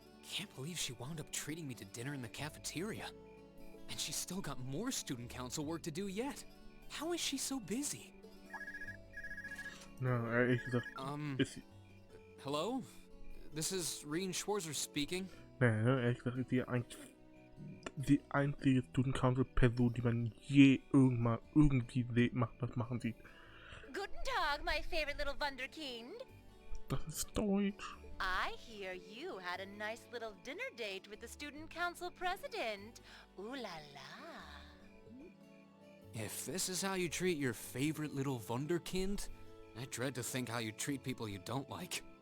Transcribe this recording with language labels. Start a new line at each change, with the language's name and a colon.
English: Can't believe she wound up treating me to dinner in the cafeteria. And she's still got more student council work to do yet. How is she so busy?
German: No, ehrlich gesagt, ist sie...
English: Hello? This is Reen Schwarzer speaking.
German: Ne, ehrlich gesagt ist sie eigentlich die einzige
English: Student Council Person,
German: die man je irgendwann irgendwie machen sieht. Guten Tag,
English: my favorite little Wunderkind.
German: Das ist Deutsch.
English: I hear you had a nice little dinner date with the student council president. Ooh la la. If this is how you treat your favorite little Wunderkind, I dread to think how you treat people you don't like.